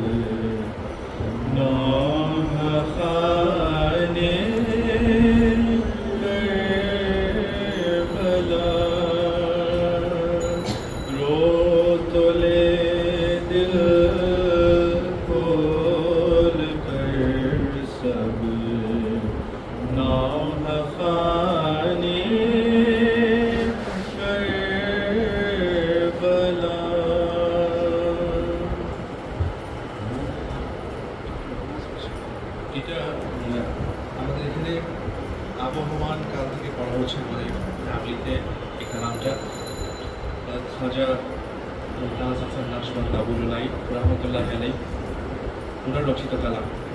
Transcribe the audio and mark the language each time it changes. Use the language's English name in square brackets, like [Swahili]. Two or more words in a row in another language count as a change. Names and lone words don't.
[Urdu] نوح خانے کربلا رو تو لے دل کھول کر سب [Bangla] نوح خانے کربلا এটা আমাদের এখানে আবহমান কাল থেকে পড়া হচ্ছে আমাদের ফ্যামিলিতে এই কালামটা খাজা মুমতাজ হাসান নাশবন্দ আবুল্লাই [Arabic] رحمة الله عليه [Bangla] ওনার রচিত কালাম।